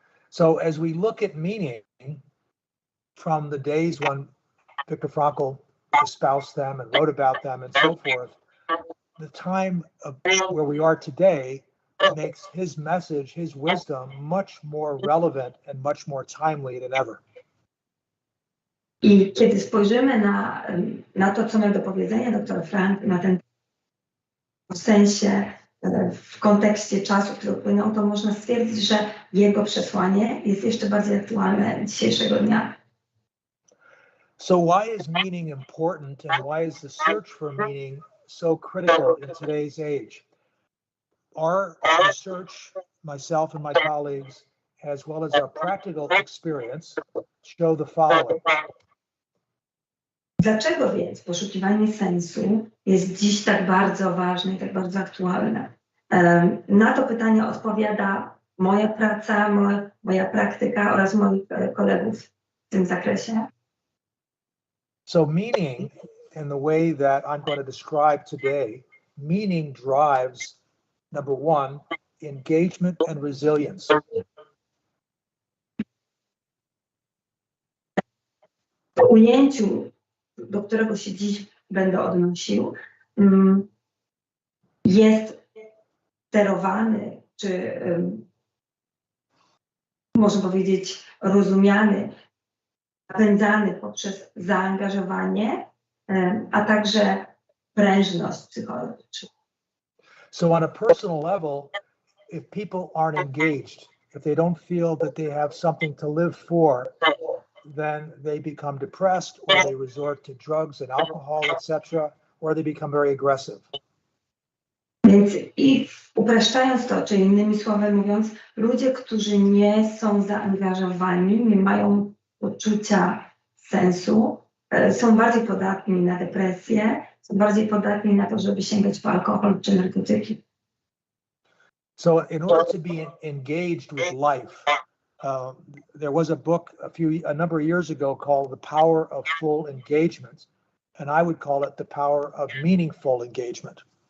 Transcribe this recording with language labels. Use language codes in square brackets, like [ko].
[en] So as we look at meaning from the days when Viktor Frankl espoused them and wrote about them and so forth, the time of where we are today makes his message, his wisdom, much more relevant and much more timely than ever. [pl] I kiedy spojrzymy na to, co miał do powiedzenia dr Frank na ten w sensie, w kontekście czasu, który upłynął, to można stwierdzić, że jego przesłanie jest jeszcze bardziej aktualne dzisiejszego dnia. [en] So why is meaning important, and why is the search for meaning so critical in today's age? Our research, myself and my colleagues, as well as our practical experience, show the following. [pl] Dlaczego więc poszukiwanie sensu jest dziś tak bardzo ważne i tak bardzo aktualne? Na to pytanie odpowiada moja praca, moja praktyka oraz moich kolegów w tym zakresie. [en] So meaning, in the way that I'm going to describe today, meaning drives, number one, engagement and resilience. [pl] W ujęciu, do którego się dziś będę odnosił, jest sterowany, czy można powiedzieć rozumiany, napędzany poprzez zaangażowanie, a także prężność psychologiczną. [en] So on a personal level, if people aren't engaged, if they don't feel that they have something to live for, then they become depressed, or they resort to drugs and alcohol, etc., or they become very aggressive. [pl] Więc i upraszczając to, czy innymi słowy mówiąc, ludzie, którzy nie są zaangażowani, nie mają poczucia sensu, są bardziej podatni na depresję, są bardziej podatni na to, żeby sięgać po alkohol czy narkotyki. [en] So in order to be engaged with life, there was a book a number of years ago called The Power of Full Engagement, and I would call it The Power of Meaningful Engagement.